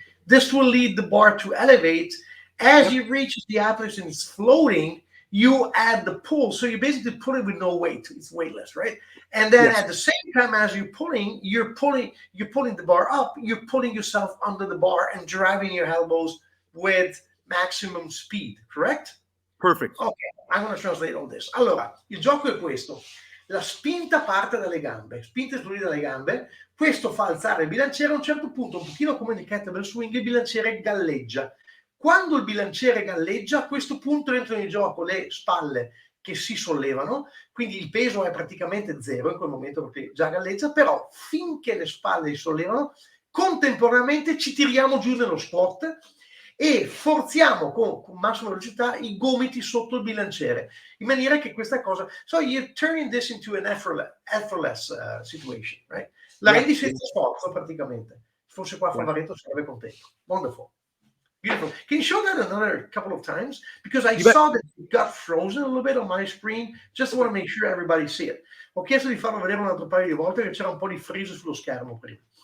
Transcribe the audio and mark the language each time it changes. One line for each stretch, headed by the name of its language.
English: This will lead the bar to elevate. As you reach the apex and it's floating, you add the pull. So you basically pull it with no weight. It's weightless, right? And then at the same time as you're pulling the bar up, you're pulling yourself under the bar and driving your elbows with maximum speed, correct? Perfect. Ok, I'm going to translate all this.
Italian: Allora, il gioco è questo. La spinta parte dalle gambe, spinta esplosiva dalle gambe, questo fa alzare il bilanciere, a un certo punto, un pochino come nel kettlebell swing, il bilanciere galleggia. Quando il bilanciere galleggia, a questo punto entrano in gioco le spalle che si sollevano, quindi il peso è praticamente zero in quel momento perché già galleggia, però finché le spalle si sollevano, contemporaneamente ci tiriamo giù nello squat e forziamo con massima velocità i gomiti sotto il bilanciere, in maniera che questa cosa...
English: So you're turning this into an effortless situation, right?
Italian: La rendi senza sforzo praticamente. Fosse qua Favaretto sarebbe contento.
English: Wonderful. Beautiful. Can you show that another couple of times? Because I saw that it got frozen a little bit on my screen. Just want to make sure everybody see it.
Italian: Ho chiesto di farlo vedere un altro paio di volte perché c'era un po' di freeze sullo schermo prima.